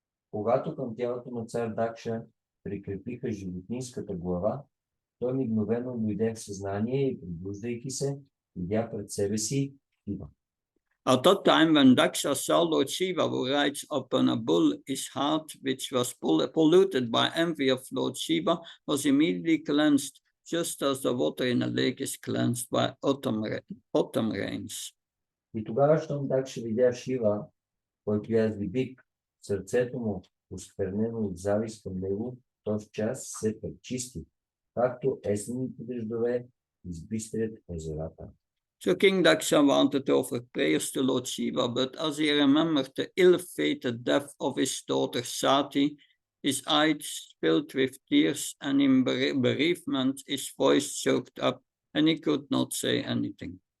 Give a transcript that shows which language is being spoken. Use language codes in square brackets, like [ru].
[bg] Когато към тялото на цар Дакша прикрепиха животинската глава, той мигновено дойде в съзнание и, пробуждайки се, видя пред себе си Шива. [en] At that time, when Daksha saw Lord Shiva who rides upon a bull, his heart, which was polluted by envy of Lord Shiva, was immediately cleansed, just as the water in a lake is cleansed by autumn rains. [bg] И тогава, щом Дакша видя Шива, който язви бик, сърцето му, осквернено от завист към него, в този час се пречисти, както есенните дъждове избистрят езерата. [en] So King Daksha wanted to offer prayers to Lord Shiva, but as he remembered the ill-fated death of his daughter Sati, his eyes filled with tears, and in bereavement his voice choked up, and he could not say anything.